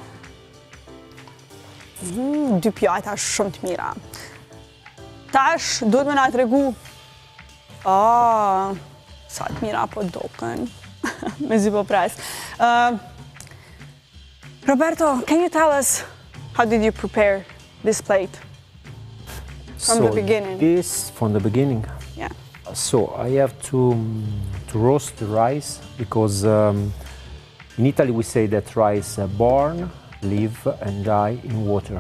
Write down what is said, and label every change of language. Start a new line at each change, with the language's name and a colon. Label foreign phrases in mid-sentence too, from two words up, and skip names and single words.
Albanian: Dy pjata shumë të mira. Tash, duhet me nga të regu. Sa të mira po doken. Me zi po pres. Roberto,
English: can you tell us how did you prepare this plate? From the beginning. From the beginning. Yeah. So I have to roast the rice because in Italy we say that rice born, live and die in water.